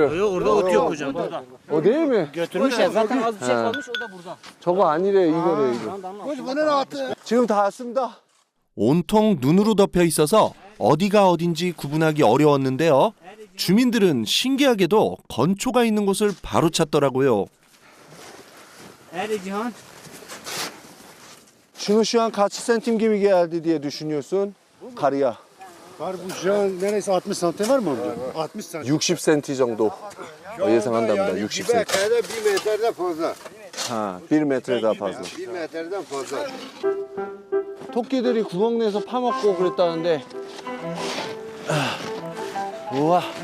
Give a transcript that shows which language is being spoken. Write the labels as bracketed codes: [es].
[tr] Yok orada ot yok hocam burada. O değil mi? Götürmüşler zaten az bir şey kalmış o da burada. [ko] 저거 아니래 이거래 이거. 지금 다 왔습니다. 온통 눈으로 덮여 있어서 어디가 어딘지 구분하기 어려웠는데요. 주민들은 신기하게도 건초가 있는 곳을 바로 찾더라고요. [tr] Şunu şu an kaç santim gibi geldi diye düşünüyorsun? Karıya. Var bu şu an neredeyse 60 santim var mı orada? 60 santim. [ko] 60 cm 정도 예상한답니다. 60 cm. [tr] Kayada 1 metreden fazla. Ha, 1 metre daha fazla. 1 metreden fazla. [ko] 토끼들이 구멍 내서 파먹고 그랬다는데. 우와.